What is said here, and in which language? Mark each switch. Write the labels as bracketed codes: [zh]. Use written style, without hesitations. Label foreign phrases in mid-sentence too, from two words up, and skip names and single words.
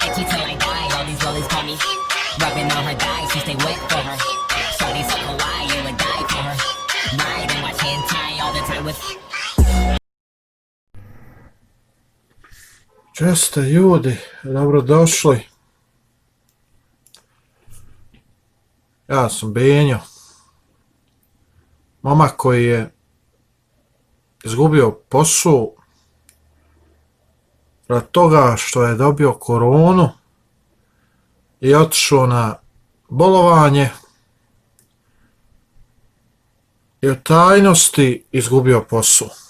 [en] She till I die, all these rollies call me. Rubbing on her thighs, she stay wet for her. Shorty so kawaii, you would die for her. Ride and watch hentai all the time with. [sr] Česte ljudi, dobrodošli. Ja sam Benjo. Momak koji je izgubio posao radi toga što je dobio koronu i otišao na bolovanje i u tajnosti izgubio posao.